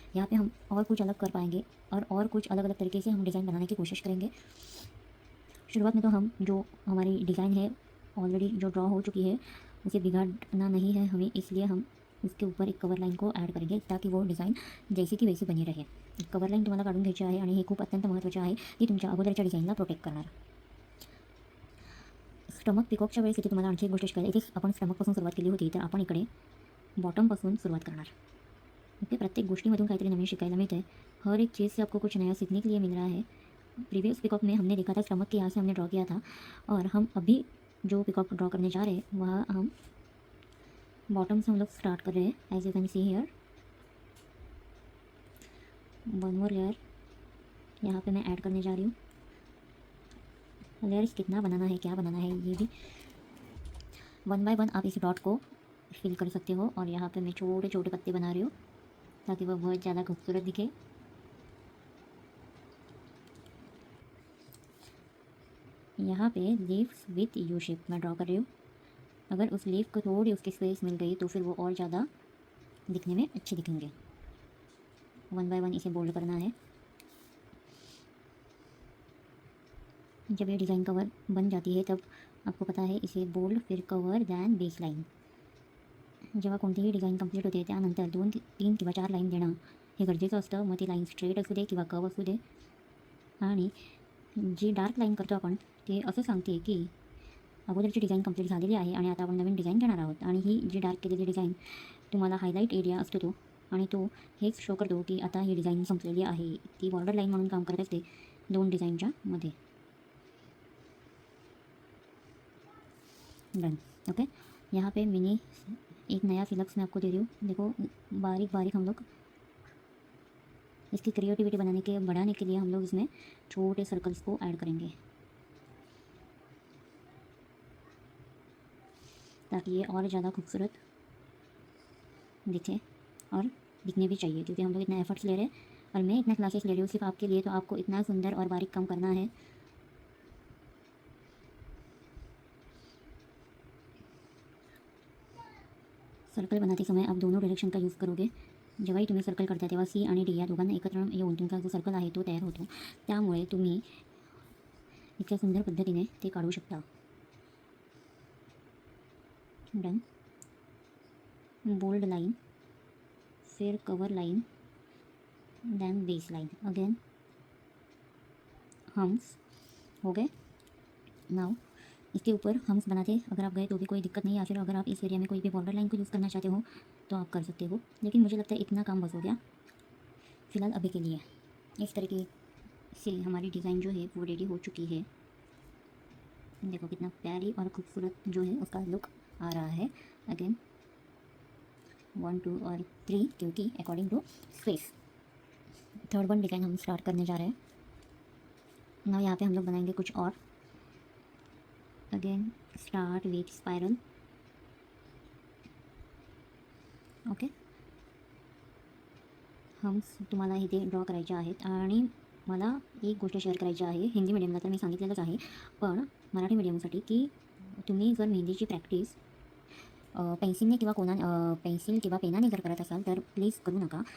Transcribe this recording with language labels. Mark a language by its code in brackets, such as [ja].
[hi] यहाँ पे हम और कुछ अलग कर पाएंगे और कुछ अलग अलग तरीके से हम डिज़ाइन बनाने की कोशिश करेंगे। शुरुआत में तो हम जो हमारी डिज़ाइन है ऑलरेडी जो ड्रॉ हो चुकी है उसे बिगाड़ना नहीं है हमें, इसलिए हम उसके ऊपर एक कवर लाइन को ॲड करेंगे ताकि वो डिज़ाइन जैसी की वैसी बनी रहे। [mr] कवर लाइन तुम्हाला काढून घ्यायची आहे आणि हे खूप अत्यंत महत्त्वाचे आहे, ती तुमच्या अगोदरच्या डिझाईनला प्रोटेक्ट करणार। स्टमक पिकॉकच्या वेळेस इथे तुम्हाला आणखी एक गोष्ट शिकायला, इथे आपण स्टमकपासून सुरुवात केली होती तर आपण इकडे बॉटमपासून सुरुवात करणार। ओके, प्रत्येक गोष्टीमधून काहीतरी नवीन शिकायला मिळते है। [hi] हर एक चीज़ से आपको कुछ नया सीखने के लिए मिल रहा है। प्रीवियस पिकॉक में हमने देखा था स्टमक के यहाँ से हमने ड्रॉ किया था, और हम अभी जो पिकॉक ड्रॉ करने जा रहे हैं वह हम बॉटम से हम लोग स्टार्ट कर रहे हैं। [en] as you can see here one more layer [hi] यहाँ पे मैं ऐड करने जा रही हूँ। लेयर्स कितना बनाना है क्या बनाना है ये भी वन बाय वन आप इस डॉट को फिल कर सकते हो। और यहाँ पे मैं छोटे छोटे पत्ते बना रही हूँ ताकि वह बहुत ज़्यादा खूबसूरत दिखे। यहाँ पे [en] leaves with U shape [hi] मैं ड्रॉ कर रही हूँ। अगर उस लीव को थोड़ी उसकी स्पेस मिल गई तो फिर वो और ज़्यादा दिखने में अच्छे दिखेंगे। 1 बाय 1 इसे बोल्ड करना है। जब ये डिज़ाइन कवर बन जाती है तब आपको पता है इसे बोल्ड फिर कवर दैन बेस लाईन। [mr] जेव्हा कोणतीही डिझाईन कंप्लीट होते त्यानंतर 2-3 किंवा 4 लाईन देणं हे गरजेचं असतं। मग ती लाईन स्ट्रेट असू दे किंवा कर्व असू दे। आणि जी डार्क लाईन करतो आपण ते असं सांगते की अगोदरची डिझाईन कंप्लीट झालेली आहे आणि आता आपण नवीन डिझाईन घेणार आहोत। आणि ही जी डार्क केलेली डिझाईन तुम्हाला हायलाईट एरिया असतो तो, आणि तो हेच शो करतो की आता ही डिझाईन संपलेली आहे। ती बॉर्डर लाईन म्हणून काम करत असते 2 डिझाईनच्या मध्ये। [en] Done. [hi] ओके, यहाँ पे मैंने एक नया फिलक्स मैं आपको दे रही हूँ। देखो बारीक बारीक हम लोग इसकी क्रिएटिविटी बढ़ाने के लिए हम लोग इसमें छोटे सर्कल्स को ऐड करेंगे ताकि ये और ज़्यादा खूबसूरत दिखे और दिखने भी चाहिए, क्योंकि हम लोग इतना एफर्ट्स ले रहे हैं और मैं इतना क्लासेस ले रही हूँ सिर्फ आपके लिए। तो आपको इतना सुंदर और बारीक काम करना है। सर्कल बनाते समय आप दोनों डायरेक्शन का यूज़ करोगे। [mr] जेव्हाही तुम्ही सर्कल करता तेव्हा सी आणि डी या दोघांना एकत्र येऊन तुमचा जो सर्कल आहे तो तयार होतो। त्यामुळे तुम्ही इतक्या सुंदर पद्धतीने ते काढू शकता। [en] Done. [hi] बोल्ड लाइन, फिर cover line, then base line, again hums हो गए। नाउ इसके ऊपर हम्स बनाते अगर आप गए तो भी कोई दिक्कत नहीं है, या फिर अगर आप इस एरिया में कोई भी बॉर्डर लाइन को यूज़ करना चाहते हो तो आप कर सकते हो। लेकिन मुझे लगता है इतना काम बस हो गया फ़िलहाल अभी के लिए। इस तरीके से हमारी डिज़ाइन जो है वो रेडी हो चुकी है। देखो कितना प्यारी और खूबसूरत जो है उसका लुक आ रहा है। अगेन 1 2 और 3 क्योंकि according to space. Third one design हम स्टार्ट करने जा रहे हैं ना। यहाँ पे हम लोग बनाएंगे कुछ और। [en] Again start with spiral. [mr] Okay, hums तुम्हाला इथे ड्रॉ करायचे आहेत। आणि मला एक गोष्ट शेअर करायची आहे, हिंदी मीडियमला तर मी सांगितलेलंच आहे, पण मराठी मीडियमसाठी की तुम्ही जर मेहंदीची प्रॅक्टिस पेन्सिलने किंवा पेन्सिल किंवा पेनाने जर करत असाल तर प्लीज करू नका।